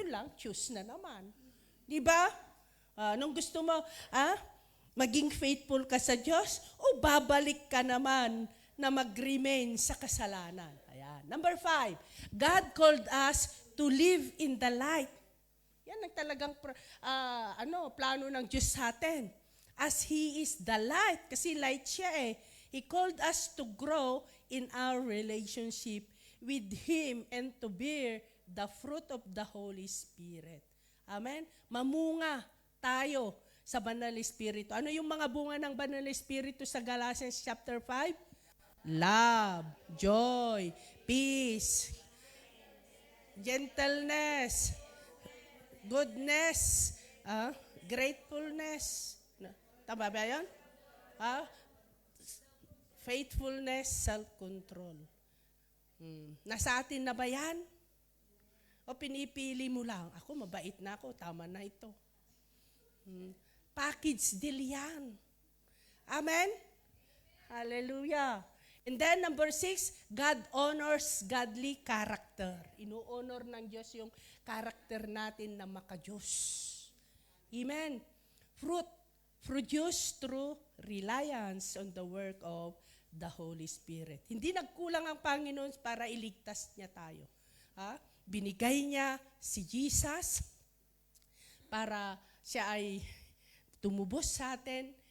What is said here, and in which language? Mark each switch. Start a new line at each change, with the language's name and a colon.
Filipino: Yun lang, choose na naman. Di ba? Nung gusto mo, maging faithful ka sa Diyos, o babalik ka naman na mag-remain sa kasalanan. Ayan.
English: Number 5, God called us to live in the light.
Filipino: Yan ang talagang plano ng Diyos sa atin.
English: As He is the light,
Filipino: kasi light siya
English: He called us to grow in our relationship with Him and to bear the fruit of the Holy Spirit.
Filipino: Amen? Mamunga tayo sa Banal Espiritu. Ano yung mga bunga ng Banal Espiritu sa Galatians chapter 5?
English: Love, joy, peace, gentleness, goodness, gratefulness.
Filipino: Tama ba yan?
English: Faithfulness, self-control.
Filipino: Nasa atin na ba yan? O pinipili mo lang? Ako, mabait na ako. Tama na ito. Package deal yan. Amen? Hallelujah.
English: And then number 6, God honors godly character.
Filipino: Ino-honor ng Diyos yung character natin na maka-Diyos. Amen.
English: Fruit produced through reliance on the work of the Holy Spirit.
Filipino: Hindi nagkulang ang Panginoon para iligtas niya tayo. Binigay niya si Jesus para siya ay tumubos sa atin.